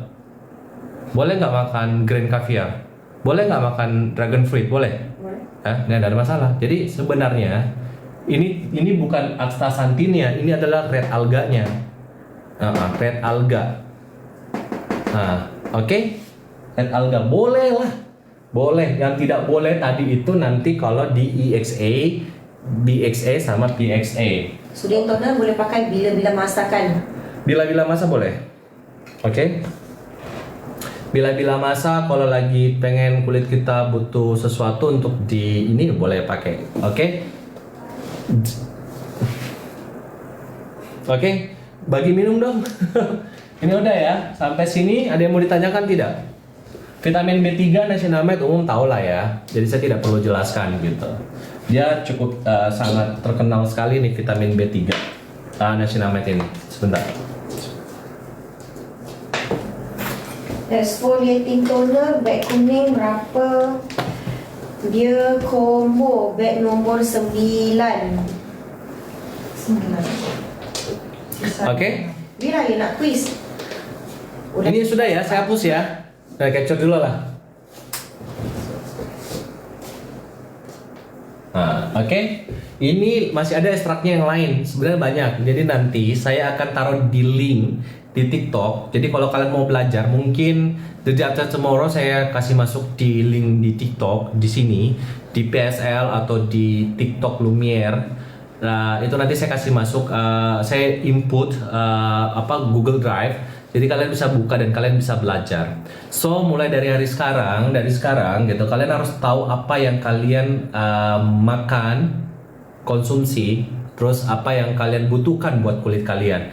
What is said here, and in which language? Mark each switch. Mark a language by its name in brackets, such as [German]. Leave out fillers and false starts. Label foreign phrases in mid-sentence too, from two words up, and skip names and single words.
[Indonesian] Boleh nggak makan [English] green caviar? [Indonesian] Boleh nggak makan [English] dragon fruit? [Indonesian] Boleh? Nggak ada masalah. Jadi sebenarnya ini bukan astaxanthinnya, ini adalah [English] red alganya. Red alga. [Indonesian] Nah, oke? [English] Red alga [Indonesian] boleh lah. Boleh. Yang tidak boleh tadi itu nanti kalau di EXA, BXA sama PXA. [Malay] Soothing toner boleh pakai bila-bila masakan. Bila-bila masa boleh. Oke? Bila-bila masa kalau lagi pengen kulit kita butuh sesuatu untuk di ini boleh pakai. Oke? [Indonesian] Oke, bagi minum dong. Ini udah ya. Sampai sini ada yang mau ditanyakan tidak? Vitamin B3 niacinamide umum tahu lah ya. Jadi saya tidak perlu jelaskan gitu. Dia cukup sangat terkenal sekali nih vitamin B3. Niacinamide ini. Sebentar. [English] Exfoliating toner [Malay] beg kuning berapa? Dia combo beg nombor 9. Oke. Bila you nak quiz? [Indonesian] Ini sudah ya, saya hapus ya. Nah, capture dulu lah. Nah, oke. Ini masih ada ekstraknya yang lain. Sebenarnya banyak. Jadi nanti saya akan taruh di link di TikTok. Jadi kalau kalian mau belajar, mungkin [English] the day after tomorrow [Indonesian] saya kasih masuk di link di TikTok di sini, di PSL atau di TikTok Lumiere. Nah, itu nanti saya kasih masuk, saya input Google Drive. Jadi kalian bisa buka dan kalian bisa belajar. So mulai dari sekarang gitu, kalian harus tahu apa yang kalian makan, konsumsi, terus apa yang kalian butuhkan buat kulit kalian.